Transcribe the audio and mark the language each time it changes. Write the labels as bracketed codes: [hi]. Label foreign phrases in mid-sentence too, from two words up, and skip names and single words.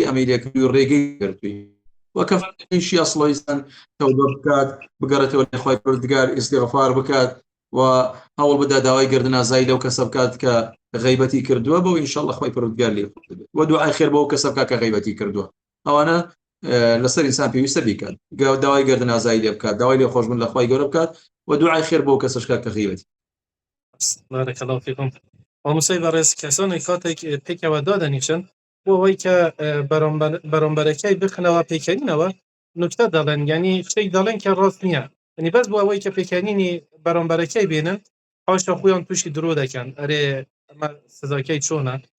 [ckb] ئەمەی لێکردووی و ڕێگەی کردووی وەکە فەرمانیشی ئەسڵی ئینسان تەوبە بکات بگەڕێتەوە لای خوای پەروەردگار ئیستیغفار بکات و هەوڵ بدە داوای گردن ئازایی لەو کەسە بکات کە غیبەتی کردووە بۆ ئینشاءڵڵا خوای پەروەردگار لێ بێت و دوعای خێر بۆ ئەو کەسە بکات کە غیبەتی کردووە ئەوانە لەسەر ئینسان پێویستە بیکات داوای گردن ئازایی لێ بکات داوای لێ خۆشبوون لە خوای گەورە بکات و دوعای خێر بۆ ئەو کەسەش کات کە غیبەتی [ar] بارك الله فيكم [ckb] مامۆستای بەڕێز کەسانێک کاتێک پێکەوە دادەنیشن بۆ ئەوەی کە بەرامبەرەکەی بخنەوە پێکەنینەوە نوکتە دەڵێن یعنی شتێک دەڵێن کە ڕاست نییە ینی بەس بۆ ئەوەی کە پێکەنینی بەرامبەرەکەی بێنن پاشە خۆیان تووشی درۆ دەکەن ئەرێ ئەمە سزاکەی چۆنە